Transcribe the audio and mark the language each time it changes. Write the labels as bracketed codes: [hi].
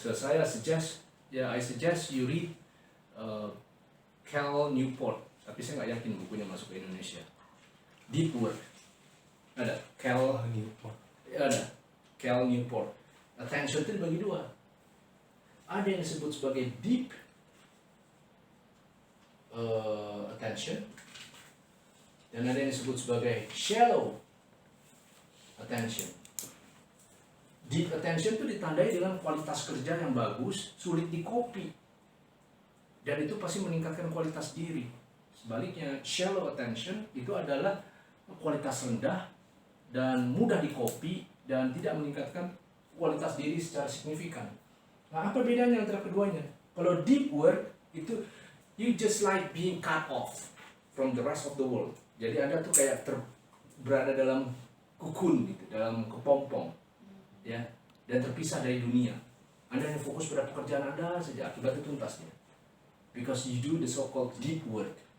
[en] So I suggest you read Cal Newport. [id] Tapi saya nggak yakin bukunya masuk ke Indonesia. Deep Work. Ada Cal Newport. Ada Cal Newport. Attention itu dibagi 2. Ada yang disebut sebagai deep attention, dan ada yang disebut sebagai shallow attention. Deep attention itu ditandai dengan kualitas kerja yang bagus, sulit di copy. Dan itu pasti meningkatkan kualitas diri. Sebaliknya, shallow attention itu adalah kualitas rendah dan mudah di copy dan tidak meningkatkan kualitas diri secara signifikan. Nah, apa bedanya antara keduanya? [en] Kalau deep work itu you just like being cut off from the rest of the world. [id] Jadi Anda tuh kayak berada dalam kukun gitu, dalam kepompong, ya, dan terpisah dari dunia. Anda hanya fokus pada pekerjaan Anda saja, akibatnya tuntasnya. [en] Because you do the so-called deep work.